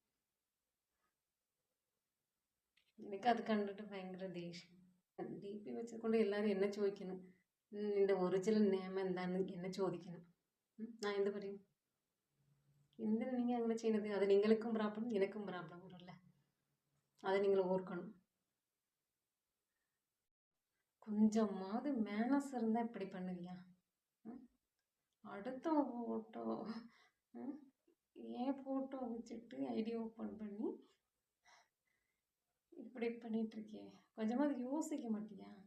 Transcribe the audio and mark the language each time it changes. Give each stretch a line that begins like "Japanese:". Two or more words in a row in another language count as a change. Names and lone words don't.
Malayalam: എനിക്കത് കണ്ടിട്ട് ഭയങ്കര ദേഷ്യം. ഡി പി വെച്ചുകൊണ്ട് എല്ലാവരും എന്നെ ചോദിക്കണം, നിൻ്റെ
English: original name
Malayalam: എന്താണെന്ന് എന്നെ ചോദിക്കണം. ഞാൻ എന്ത് പറയും? എന്തിനാ നിങ്ങൾ അങ്ങനെ ചെയ്യുന്നത്? അത് നിങ്ങൾക്കും പ്രോബ്ലം എനിക്കും പ്രോബ്ലം വരല്ലേ?
Tamil: அதை நீங்கள் ஓர்க்கணும். கொஞ்சமாவது மேனஸ் இருந்தால் இப்படி பண்ணுவியா? அடுத்த ஃபோட்டோ ஏன் ஃபோட்டோ வச்சுட்டு
English: ID open
Tamil: பண்ணி இப்படி பண்ணிகிட்ருக்கியே, கொஞ்சமாவது யோசிக்க மாட்டியா?